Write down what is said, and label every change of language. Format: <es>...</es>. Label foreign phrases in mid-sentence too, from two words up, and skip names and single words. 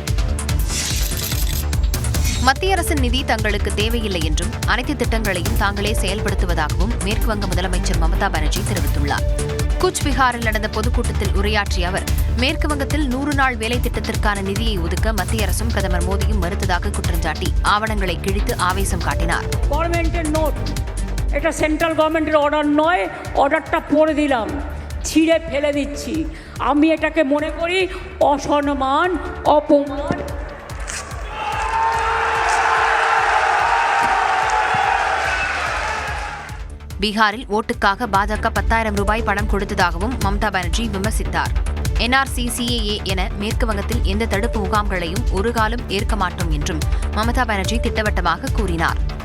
<ta>மத்திய அரசின் நிதி தங்களுக்கு தேவையில்லை என்றும் அனைத்து திட்டங்களையும் தாங்களே செயல்படுத்துவதாகவும் மேற்குவங்க முதலமைச்சர் மம்தா பானர்ஜி தெரிவித்துள்ளார். கூச்பிஹாரில் நடந்த பொதுக்கூட்டத்தில் உரையாற்றிய அவர் மேற்குவங்கத்தில் 100 நாள் வேலை திட்டத்திற்கான நிதியை ஒதுக்க மத்திய அரசும் பிரதமர் மோடியும் மறுத்ததாக குற்றஞ்சாட்டி ஆவணங்களை கிழித்து ஆவேசம் காட்டினார்.</ta> <bn>এটা</bn> <en>central government's</en> <bn>অর্ডার নয়, অর্ডারটা পড়ে দিলাম, ছিঁড়ে ফেলে দিচ্ছি। আমি এটাকে মনে করি অসম্মান, অপমান।</bn> <ta>பீகாரில் ஓட்டுக்காக பாஜக 10,000 ரூபாய் பணம் கொடுத்ததாகவும் மம்தா பானர்ஜி விமர்சித்தார். NRC-CAA என மேற்கு வங்கத்தில் எந்த தடுப்பு முகாம்களையும் ஒரு காலம் ஏற்க மாட்டோம் என்றும் மம்தா பானர்ஜி திட்டவட்டமாக கூறினார்.</ta>